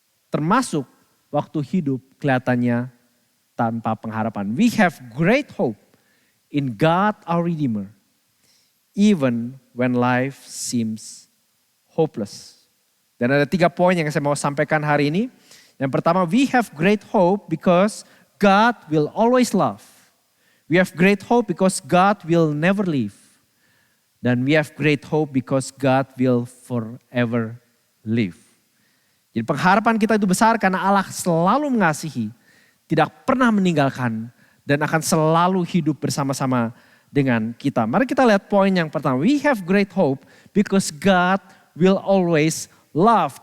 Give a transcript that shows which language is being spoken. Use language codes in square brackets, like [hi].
[id] Termasuk waktu hidup kelihatannya tanpa pengharapan. [en] We have great hope in God our Redeemer. Even when life seems hopeless. [id] Dan ada 3 poin yang saya mau sampaikan hari ini. Yang pertama, [en] we have great hope because God will always love. We have great hope because God will never leave. [id] Dan [en] we have great hope because God will forever live. [id] Jadi pengharapan kita itu besar karena Allah selalu mengasihi, tidak pernah meninggalkan, dan akan selalu hidup bersama-sama dengan kita. Mari kita lihat poin yang pertama. [en] We have great hope because God will always love.